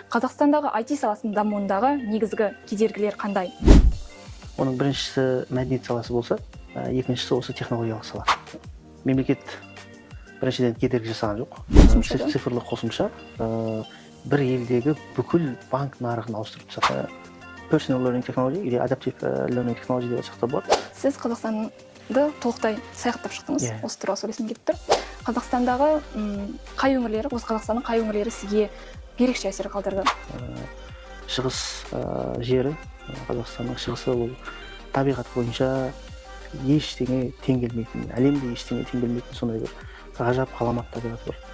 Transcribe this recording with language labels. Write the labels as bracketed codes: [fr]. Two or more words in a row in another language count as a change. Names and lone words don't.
[kk] Қазақстандағы IT саласының дамуындағы негізгі кедергілер қандай? Оның біріншісі мәдениет саласы болса, екіншісі осы технологиялық сала. Мемлекет біріншіден кедергі жасаған жоқ. Цифрлық қосымша бір елдегі бүкіл банк нарығын ауыстырып тастады. [en] Personal learning technology или adaptive learning technology [kk] деп айтсақ та болады. Сіз Қазақстанды толықтай саяхаттап шықтыңыз. Осы туралы сөйлескім келіп тұр. Қазақстандағы қай өңірлері, осы Қазақстанның қай өңірлері сізге ерекше әсер қалдырды? Шығыс жері, Қазақстанның шығысы ол табиғат бойынша ештеңе тең келмейтін, әлемде ештеңе тең келмейтін сондай бір ғажап ғаламат табиғат бар.